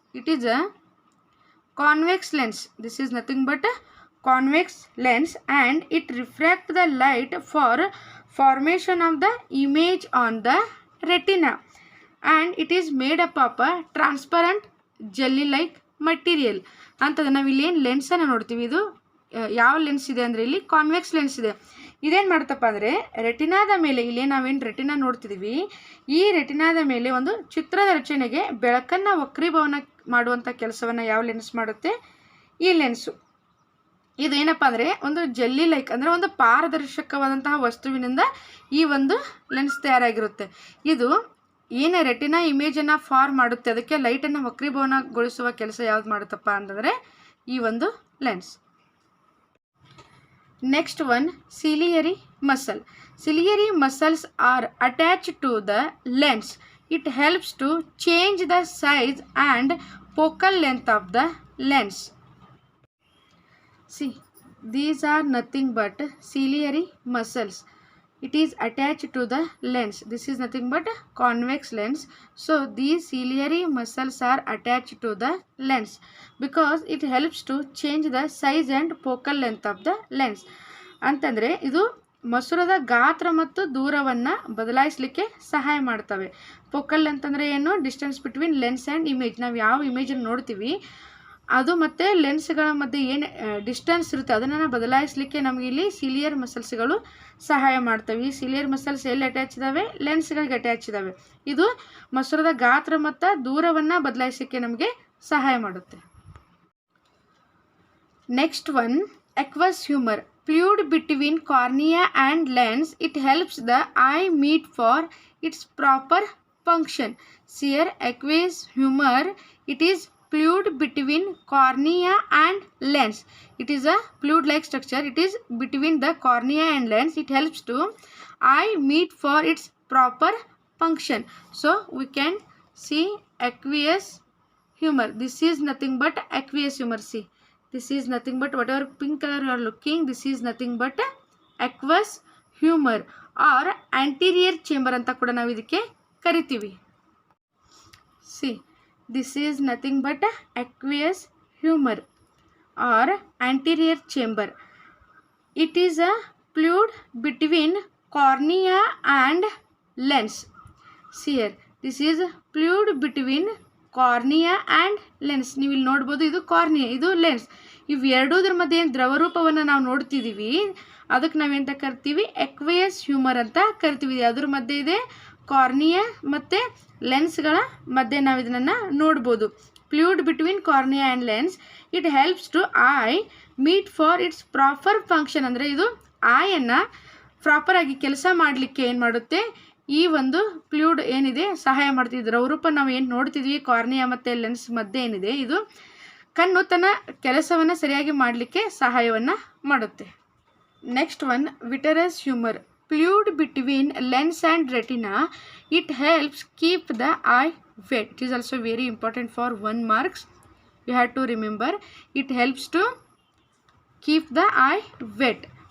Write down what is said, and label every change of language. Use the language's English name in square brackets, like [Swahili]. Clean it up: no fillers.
[English] It is a convex lens. This is nothing but a convex lens and it refracts the light for formation of the image on the retina. And it is made up of a transparent jelly like material. [Kannada] ಅಂತಂದ್ರೆ ನಾವು ಇಲ್ಲಿ ಏನು ಲೆನ್ಸನ್ನು ನೋಡ್ತೀವಿ, ಇದು ಯಾವ lens ಇದೆ ಅಂದರೆ ಇಲ್ಲಿ ಕಾನ್ವೆಕ್ಸ್ ಲೆನ್ಸ್ ಇದೆ. ಇದೇನು ಮಾಡುತ್ತಪ್ಪ ಅಂದರೆ ರೆಟಿನಾದ ಮೇಲೆ ಇಲ್ಲಿ ನಾವೇನು ರೆಟಿನಾ ನೋಡ್ತಿದ್ದೀವಿ, ಈ ರೆಟಿನಾದ ಮೇಲೆ ಒಂದು ಚಿತ್ರದ ರಚನೆಗೆ ಬೆಳಕನ್ನು ವಕ್ರೀಭವನ ಮಾಡುವಂಥ ಕೆಲಸವನ್ನು ಯಾವ ಲೆನ್ಸ್ ಮಾಡುತ್ತೆ? ಈ ಲೆನ್ಸು. ಇದು ಏನಪ್ಪ ಅಂದರೆ ಒಂದು ಜೆಲ್ಲಿ ಲೈಕ್ ಅಂದರೆ ಒಂದು ಪಾರದರ್ಶಕವಾದಂತಹ ವಸ್ತುವಿನಿಂದ ಈ ಒಂದು ಲೆನ್ಸ್ ತಯಾರಾಗಿರುತ್ತೆ. ಇದು ಏನು ರೆಟಿನಾ ಇಮೇಜನ್ನು ಫಾರ್ಮ್ ಮಾಡುತ್ತೆ, ಅದಕ್ಕೆ ಲೈಟನ್ನು ವಕ್ರೀಭವನಗೊಳಿಸುವ ಕೆಲಸ ಯಾವ್ದು ಮಾಡುತ್ತಪ್ಪ ಅಂತಂದರೆ ಈ ಒಂದು lens. [English] Next one, ciliary muscle. Ciliary muscles are attached to the lens. It helps to change the size and focal length of the lens. See, these are nothing but ciliary muscles. It is attached to the lens. This is nothing but convex lens. So these ciliary muscles are attached to the lens because it helps to change the size and focal length of the lens. [Kannada] ಅಂತಂದರೆ ಇದು ಮಸೂರದ ಗಾತ್ರ ಮತ್ತು ದೂರವನ್ನು ಬದಲಾಯಿಸಲಿಕ್ಕೆ ಸಹಾಯ ಮಾಡ್ತವೆ. Focal ಅಂತಂದರೆ ಏನು? [English] Distance between lens and image. [Kannada] ನಾವು ಯಾವ ಇಮೇಜನ್ನು ನೋಡ್ತೀವಿ ಅದು ಮತ್ತು ಲೆನ್ಸ್ಗಳ ಮಧ್ಯೆ ಏನು ಡಿಸ್ಟೆನ್ಸ್ ಇರುತ್ತೆ ಅದನ್ನು ಬದಲಾಯಿಸಲಿಕ್ಕೆ ನಮಗೆ ಇಲ್ಲಿ ಸಿಲಿಯರ್ ಮಸಲ್ಸ್ಗಳು ಸಹಾಯ ಮಾಡ್ತವೆ. ಈ ಸಿಲಿಯರ್ ಮಸಲ್ಸ್ ಎಲ್ಲಿ ಅಟ್ಯಾಚ್ ಇದ್ದಾವೆ? ಲೆನ್ಸ್ಗಳಿಗೆ ಅಟ್ಯಾಚ್ ಇದ್ದಾವೆ. ಇದು ಮಸೂರದ ಗಾತ್ರ ಮತ್ತು ದೂರವನ್ನು ಬದಲಾಯಿಸಲಿಕ್ಕೆ ನಮಗೆ ಸಹಾಯ ಮಾಡುತ್ತೆ. [English] Next one, aqueous humour. Fluid between cornea and lens. It helps the eye meet for its proper function. See here aqueous humor. It is fluid between cornea and lens. It is a fluid-like structure. It is between the cornea and lens. It helps to eye meet for its proper function. So we can see aqueous humor. This is nothing but aqueous humor. See, this is nothing but whatever pink color you are looking. This is nothing but aqueous humor or anterior chamber [Kannada] ಅಂತ ಕೂಡ ನಾವು ಇದಕ್ಕೆ ಕರಿತೀವಿ. [English] See, this is nothing but aqueous humor or anterior chamber. It is a fluid between cornea and lens. See here, this is fluid between cornea and lens. [Kannada] ನೀವು ಇಲ್ಲಿ ನೋಡ್ಬೋದು, ಇದು cornea, ಇದು ಲೆನ್ಸ್. ಇವೆರಡೂದ್ರ ಮಧ್ಯೆ ಏನು ದ್ರವರೂಪವನ್ನು ನಾವು ನೋಡ್ತಿದ್ದೀವಿ ಅದಕ್ಕೆ ನಾವೆಂತ ಕರಿತೀವಿ? ಎಕ್ವೇಯಸ್ ಹ್ಯೂಮರ್ ಅಂತ ಕರಿತೀವಿ. ಅದ್ರ ಮಧ್ಯೆ ಇದೆ ಕಾರ್ನಿಯಾ ಮತ್ತು ಲೆನ್ಸ್ಗಳ ಮಧ್ಯೆ ನಾವು ಇದನ್ನು ನೋಡ್ಬೋದು. [English] Fluid between cornea and lens. It helps to eye meet for its proper function. [Kannada] ಅಂದರೆ ಇದು ಐಯನ್ನು ಪ್ರಾಪರಾಗಿ ಕೆಲಸ ಮಾಡಲಿಕ್ಕೆ ಏನು ಮಾಡುತ್ತೆ? ಈ ಒಂದು ಫ್ಲೂಯಿಡ್ ಏನಿದೆ ಸಹಾಯ ಮಾಡ್ತಿದ್ವಿ. ದ್ರವರೂಪ ನಾವು ಏನು ನೋಡ್ತಿದ್ವಿ ಕಾರ್ನಿಯಾ ಮತ್ತು ಲೆನ್ಸ್ ಮಧ್ಯೆ ಏನಿದೆ, ಇದು ಕಣ್ಣು ತನ್ನ ಕೆಲಸವನ್ನು ಸರಿಯಾಗಿ ಮಾಡಲಿಕ್ಕೆ ಸಹಾಯವನ್ನು ಮಾಡುತ್ತೆ. [English] Next one, vitreous humour. Fluid between lens and retina. It helps keep the eye wet. It is also very important for 1 marks. You have to remember. It helps to keep the eye wet.